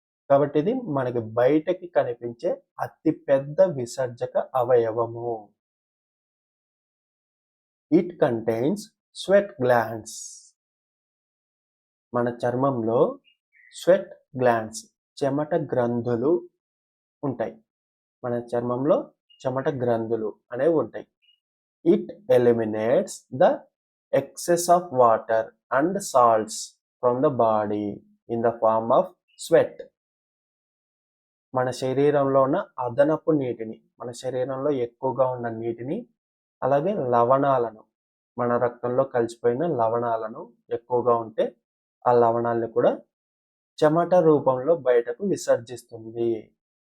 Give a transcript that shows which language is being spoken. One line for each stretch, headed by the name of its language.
Telugu: కాబట్టి ఇది మనకి బయటకి కనిపించే అతి పెద్ద విసర్జక అవయవము.
English: It contains sweat glands.
Telugu: మన చర్మంలో స్వెట్ గ్లాండ్స్ చెమట గ్రంథులు ఉంటాయి. మన చర్మంలో చెమట గ్రంథులు అనేవి ఉంటాయి.
English: It eliminates the excess of water and salts from the body in the form of sweat.
Telugu: మన శరీరంలో ఉన్న అదనపు నీటిని, మన శరీరంలో ఎక్కువగా ఉన్న నీటిని, అలాగే లవణాలను, మన రక్తంలో కలిసిపోయిన లవణాలను ఎక్కువగా ఉంటే ఆ లవణాలను కూడా చెమట రూపంలో బయటకు విసర్జిస్తుంది.